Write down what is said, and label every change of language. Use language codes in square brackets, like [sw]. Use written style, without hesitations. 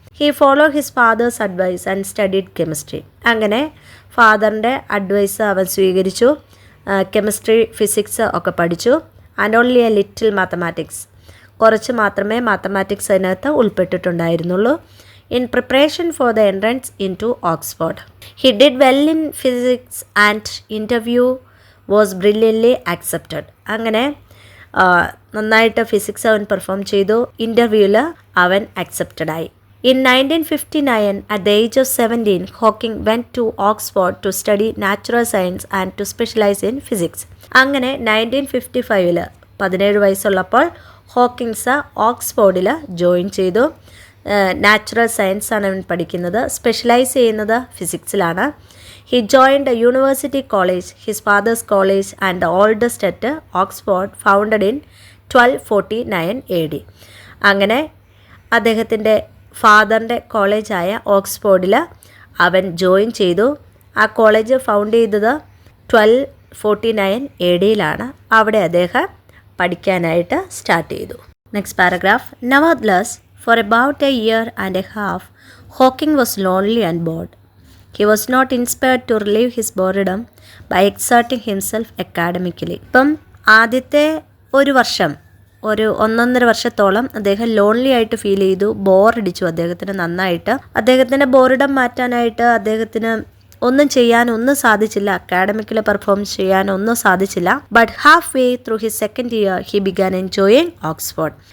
[en] He follow his father's advice and studied chemistry. [ml] അങ്ങനെ ഫാദറിൻ്റെ advice അവൻ സ്വീകരിച്ചു, കെമിസ്ട്രി ഫിസിക്സ് ഒക്കെ പഠിച്ചു. [en] and only a little mathematics, [ml] കുറച്ച് മാത്രമേ മാത്തമാറ്റിക്സ് അതിനകത്ത് ഉൾപ്പെട്ടിട്ടുണ്ടായിരുന്നുള്ളൂ. [en] in preparation for the entrance into Oxford. He did well in physics and interview was brilliantly accepted. [ml] അങ്ങനെ നന്നായിട്ട് ഫിസിക്സ് അവൻ പെർഫോം ചെയ്തു, ഇൻ്റർവ്യൂവിൽ അവൻ അക്സെപ്റ്റഡ് ആയി. [en] In 1959, at the age of 17, Hawking went to Oxford to study natural science and to specialize in physics. [ml] അങ്ങനെ 1955 17 വയസ്സുള്ളപ്പോൾ Hawkins ഓക്സ്ഫോർഡിൽ join ചെയ്തു. നാച്ചുറൽ സയൻസ് ആണ് അവൻ പഠിക്കുന്നത്, സ്പെഷ്യലൈസ് ചെയ്യുന്നത് ഫിസിക്സിലാണ്. [en] He joined university college, his father's college and the oldest at Oxford, founded in 1249 AD. [ml] അങ്ങനെ അദ്ദേഹത്തിൻ്റെ ഫാദറിൻ്റെ കോളേജായ ഓക്സ്ഫോർഡിൽ അവൻ ജോയിൻ ചെയ്തു. ആ കോളേജ് ഫൗണ്ട് ചെയ്തത് 1249 AD അവിടെ അദ്ദേഹം പഠിക്കാനായിട്ട് സ്റ്റാർട്ട് ചെയ്തു. [en] Next paragraph. Nevertheless, for about a year and a half, Hawking was lonely and bored. He was not inspired to relieve his boredom by exerting himself academically. [ml] ഇപ്പം ആദ്യത്തെ ഒരു വർഷം, ഒരു 1.5 വർഷത്തോളം അദ്ദേഹം ലോൺലി ആയിട്ട് ഫീൽ ചെയ്തു, ബോറടിച്ചു അദ്ദേഹത്തിന് നന്നായിട്ട്. അദ്ദേഹത്തിൻ്റെ ബോറിഡം മാറ്റാനായിട്ട് അദ്ദേഹത്തിന് ഒന്നും സാധിച്ചില്ല, അക്കാഡമിക്കലി പെർഫോം ചെയ്യാനൊന്നും സാധിച്ചില്ല. [en] But half way through his second year he began enjoying Oxford.